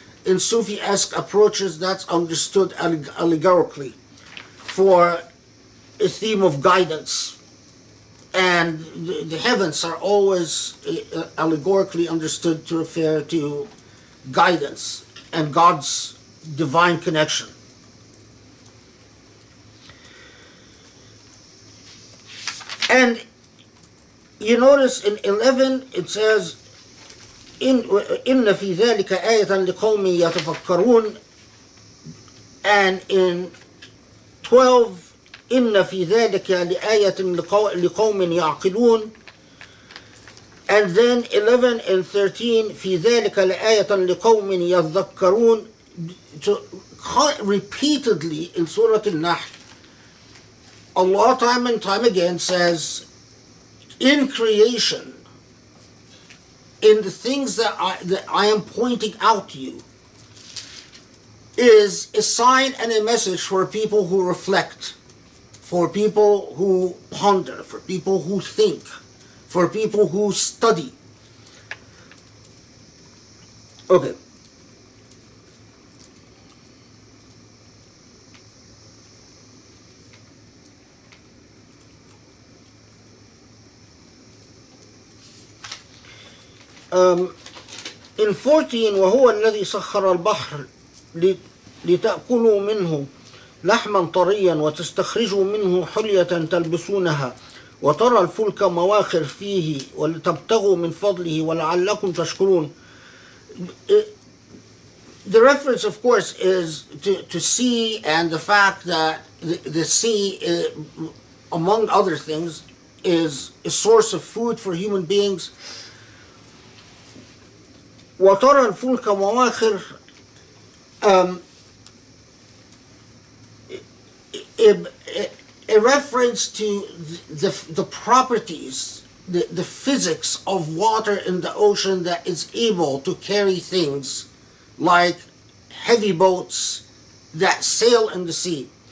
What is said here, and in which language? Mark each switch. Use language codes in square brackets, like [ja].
[en] In Sufi-esque approaches, that's understood allegorically for a theme of guidance. And the heavens are always allegorically understood to refer to guidance and God's divine connection. And you notice in 11 it says [ar] إن في ذلك آية لقوم يتفكرون, [en] and in 12 [ar] إن في ذلك لآية لقوم يعقلون, [en] and then 11 and 13 [ar] في ذلك لآية لقوم يذكرون. [en] Repeatedly in Surah An-Nahl, Allah time and time again says, in creation, in the things that I am pointing out to you, is a sign and a message for people who reflect, for people who ponder, for people who think, for people who study. Okay. [ar] In 14 وهو الذي سخر البحر لتأكلوا منه لحما طريا وتستخرجوا منه حلية تلبسونها وترى الفلك مواخر فيه ولتبتغوا من فضله ولعلكم تشكرون. [en] The reference, of course, is to sea, and the fact that the sea, among other things, is a source of food for human beings. [ar] وترى الفلك مواخر, [en] a reference to the properties, the physics of water in the ocean that is able to carry things like heavy boats that sail in the sea.